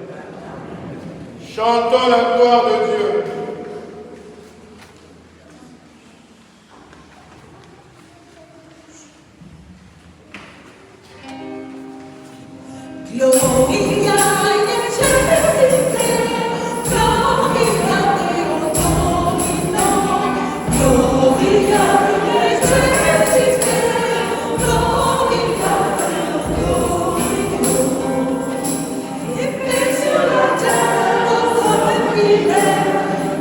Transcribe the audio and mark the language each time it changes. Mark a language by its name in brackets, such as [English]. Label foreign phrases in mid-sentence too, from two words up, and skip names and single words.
[French] Chantons la gloire de Dieu. [Latin] Gloria in excelsis Deo, Gloria in excelsis Deo, [French] et paix sur la terre aux hommes qui l'aiment.